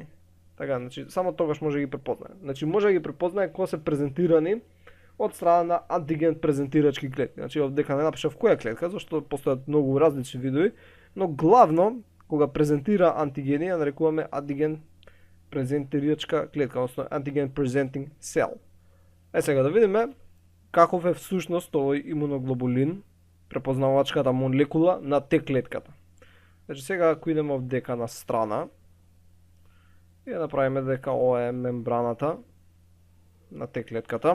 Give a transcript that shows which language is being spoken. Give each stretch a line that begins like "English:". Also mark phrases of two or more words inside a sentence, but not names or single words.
Macedonian: Така, значи само тогаш може да ги препознае. Значи може да ги препознае кога се презентирани од страна на антиген презентирачки клетки. Значи овдека не напишав која клетка, зашто постојат многу различни видови, но главно кога презентира антигени ја нарекуваме антиген презентеричка клетка, односно
English: antigen presenting cell.
Macedonian: Сега да видиме каков е всушност овој имуноглобулин, препознавачката молекула на Т клетката. Значи сега ако идеме овдека на страна и да направиме дека ова е мембраната на Т клетката.